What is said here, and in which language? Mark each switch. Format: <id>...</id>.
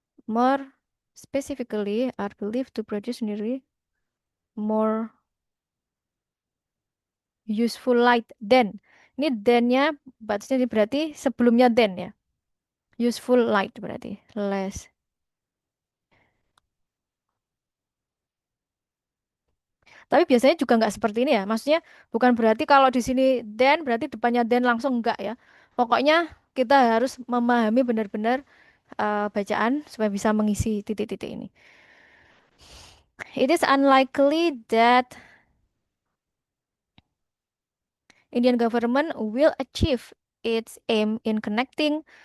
<en>More specifically are believed to produce nearly more useful light than.</en> <id>Ini than-nya batasnya berarti sebelumnya than ya. Useful light berarti less. Tapi biasanya juga nggak seperti ini ya. Maksudnya bukan berarti kalau di sini then berarti depannya then langsung enggak ya. Pokoknya kita harus memahami benar-benar bacaan supaya bisa mengisi titik-titik ini.</id> <en>It is unlikely that Indian government will achieve its aim in connecting</en>